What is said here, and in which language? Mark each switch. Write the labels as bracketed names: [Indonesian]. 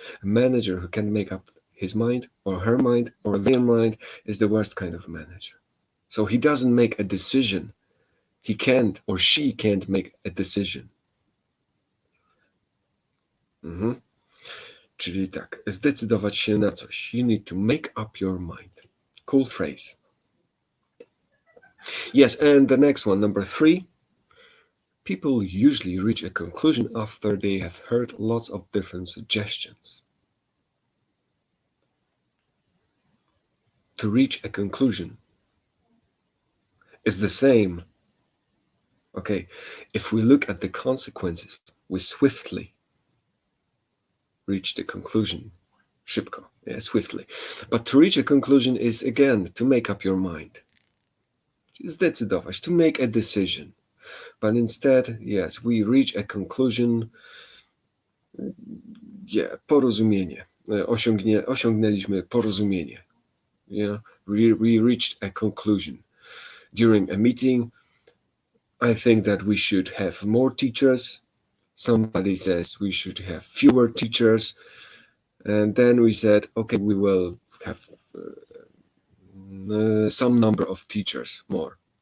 [English] A manager who can make up his mind or her mind or their mind is the worst kind of manager. So he doesn't make a decision. He can't or she can't make a decision. [Polish] Czyli tak, zdecydować się na coś. [English] You need to make up your mind. Cool phrase. Yes, and the next one, number 3. People usually reach a conclusion after they have heard lots of different suggestions. To reach a conclusion is the same. Okay, if we look at the consequences, we swiftly reach the conclusion. Szybko, yeah, swiftly. But to reach a conclusion is, again, to make up your mind. Zdecydować, to make a decision. But instead, yes, we reach a conclusion. [Polish] Yeah, porozumienie. Osiągnęliśmy porozumienie. [English] Yeah, we reached a conclusion. During a meeting, I think that we should have more teachers. Somebody says we should have fewer teachers. And then we said, okay, we will have some number of teachers more.